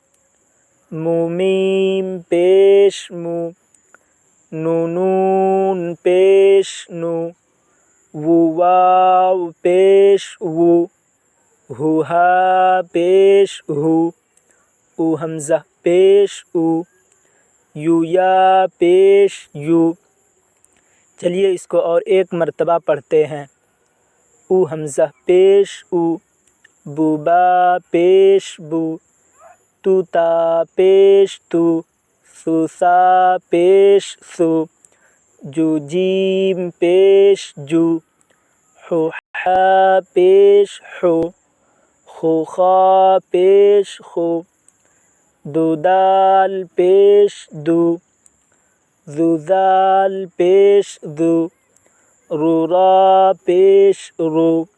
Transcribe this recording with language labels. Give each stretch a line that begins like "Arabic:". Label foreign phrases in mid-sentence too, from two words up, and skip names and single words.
Urdu: مومیم پیش مو، نونون پیش نو، واو پیش وو، ہوہا پیش ہو، او حمزہ پیش او، یویا پیش یو. چلیے اس کو اور ایک مرتبہ پڑھتے ہیں. او حمزہ پیش او، بوبا پیش بو، توتا پیش تو، سوسا پیش سو، جو جیم پیش جو، حوحا پیش حو، خوخا پیش خو، دودال پیش دو، ذوذال پیش ذو، رورا پیش رو،